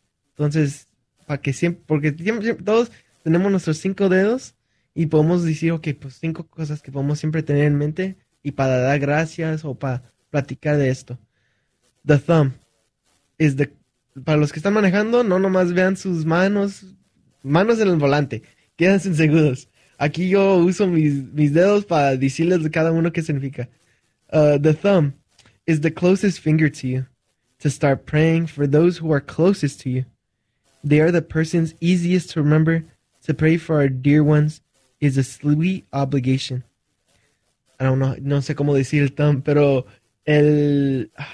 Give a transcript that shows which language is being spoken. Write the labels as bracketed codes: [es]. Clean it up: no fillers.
[es] Entonces, para que siempre, porque siempre, todos tenemos nuestros cinco dedos y podemos decir, ok, pues cinco cosas que podemos siempre tener en mente y para dar gracias o para platicar de esto. [en] The thumb is the. [es] Para los que están manejando, no nomás vean sus manos en el volante, quédense seguros. Aquí yo uso mis dedos para decirles de cada uno qué significa. [en] The thumb is the closest finger to you. To start praying for those who are closest to you. They are the persons easiest to remember. To pray for our dear ones is a sweet obligation. I don't know, [es] no sé cómo decir el thumb, pero el.